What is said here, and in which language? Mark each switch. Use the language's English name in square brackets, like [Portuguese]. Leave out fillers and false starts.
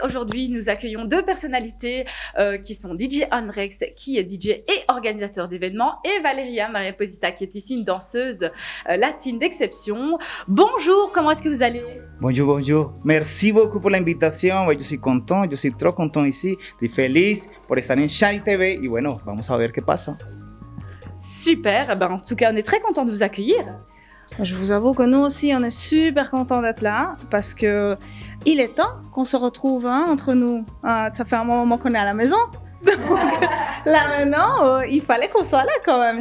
[French] Aujourd'hui, nous accueillons deux personnalités qui sont DJ Andrex, qui est DJ et organisateur d'événements, et Valeria Maria Posita, qui est ici une danseuse latine d'exception. Bonjour, comment est-ce que vous allez? Bonjour, bonjour. Merci beaucoup pour l'invitation. [Spanish] Yo soy [French] content, [Spanish] yo soy [French] trop content ici. [Spanish] Estoy feliz por estar en Shine TV y bueno, vamos a ver qué pasa. [French] Super, en tout cas, on est très content de vous accueillir. Je vous avoue que nous aussi, on est super contents d'être là parce que il est temps qu'on se retrouve entre nous. Ça fait un moment qu'on est à la maison. Donc là maintenant, il fallait qu'on soit là quand même.